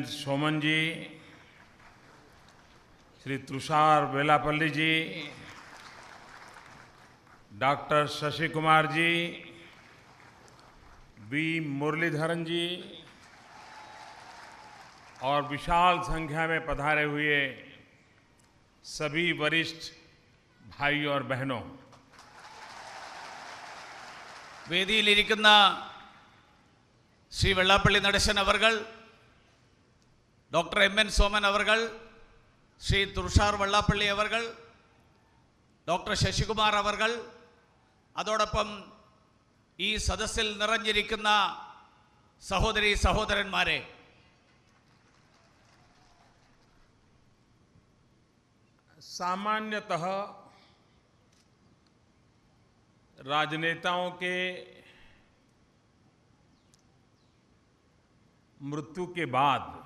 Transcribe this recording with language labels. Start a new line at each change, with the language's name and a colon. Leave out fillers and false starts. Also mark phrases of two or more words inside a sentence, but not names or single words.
Hindi: सोमन जी, श्री तुषार वेलापल्ली जी, डॉक्टर शशि कुमार जी, बी मुरलीधरन जी और विशाल संख्या में पधारे हुए सभी वरिष्ठ भाई और बहनों,
Malayalam: വേദിയിലിരിക്കുന്ന ശ്രീ വെള്ളാപ്പള്ളി നടേശൻ അവർകൾ, ഡോക്ടർ എം.എൻ. സോമൻ അവർകൾ, ശ്രീ തുഷാർ വെള്ളാപ്പള്ളി അവർകൾ, ഡോക്ടർ ശശികുമാർ അവർകൾ, അതോടൊപ്പം ഈ സദസ്സിൽ നിറഞ്ഞിരിക്കുന്ന സഹോദരീ സഹോദരന്മാരെ,
Hindi: सामान्यतः राजनेताओं के मृत्यु के बाद